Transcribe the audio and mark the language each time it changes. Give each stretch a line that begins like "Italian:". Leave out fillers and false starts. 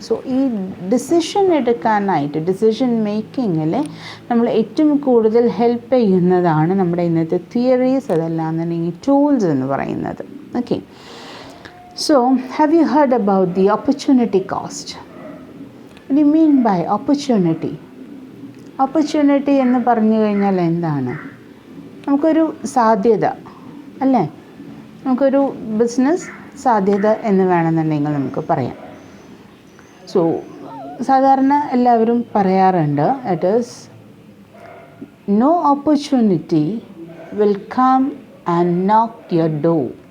Malayalam: So ഈ decision എടുക്കാനായിട്ട്, decision മേക്കിങ്ങിൽ നമ്മൾ ഏറ്റവും കൂടുതൽ ഹെൽപ്പ് ചെയ്യുന്നതാണ് നമ്മുടെ ഇന്നത്തെ തിയറീസ്, അതല്ലാന്നുണ്ടെങ്കിൽ ടൂൾസ് എന്ന് പറയുന്നത്. Okay.
English: So have you heard about the opportunity cost? What do you mean by opportunity?
Malayalam: Opportunity എന്ന് പറഞ്ഞു കഴിഞ്ഞാൽ എന്താണ്? നമുക്കൊരു സാധ്യത, അല്ലേ? നമുക്കൊരു ബിസിനസ് സാധ്യത എന്ന് വേണമെന്നുണ്ടെങ്കിൽ നമുക്ക് പറയാം.
English: so
Malayalam: സാധാരണ എല്ലാവരും പറയാറുണ്ട്,
English: It is no opportunity will come and knock your door.